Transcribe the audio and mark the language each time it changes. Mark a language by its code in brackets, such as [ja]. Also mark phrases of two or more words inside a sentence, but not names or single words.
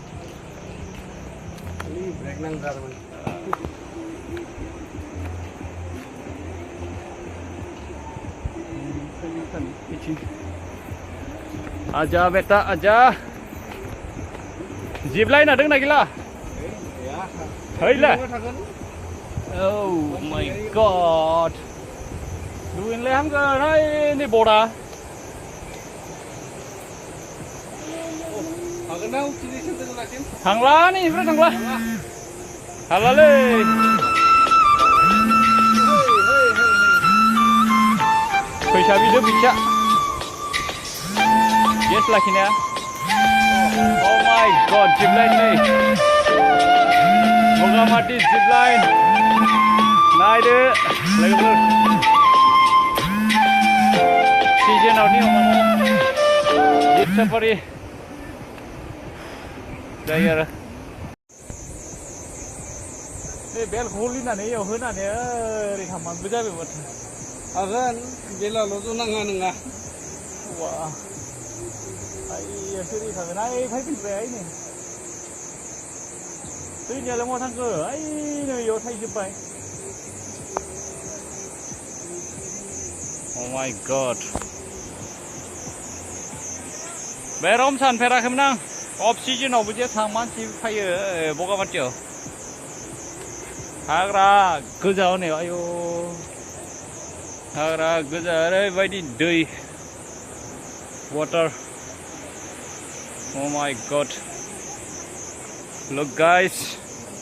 [brx] ब्रेक नांथारमोन आजा बेटा आजा जिब लाइना दोंना गैला हैला [en] oh my god [brx] दुगैनोलाय हामगोन ओइ नै बर्डआ हागोन ना उथिनोसिम दोनलासिम थांला नैनिफ्राय थांला हालालै फैसा बिदो फैसा गेस लाखिनाया [en] oh my god zip line [brx] नै बगामाथि [en] zip line [brx] नायदो लोगोफोर सिजोनाव नि [en] zip safari [brx] जायो आरो बे बेलखौ लिनानै एयाव होनानै ओरै थांबाबो जाबाय माथो हागोन बेलाल' नाङा नङा वा आइया सोरै थागोन आइ फैफिनबाय आइ नै दैनियालाय मा थांखो आइ नै इयाव थाइजोब्बाय [en] oh my god [brx] बे रम सानफेराखैमोन आं अफ सिजोनावबो जे थां मानसि फैयो बगामाथियाव हाग्रा गोजा हनै आयु हाग्रा गोजा ओरैबायदि दै वाटार [en] oh my god look guys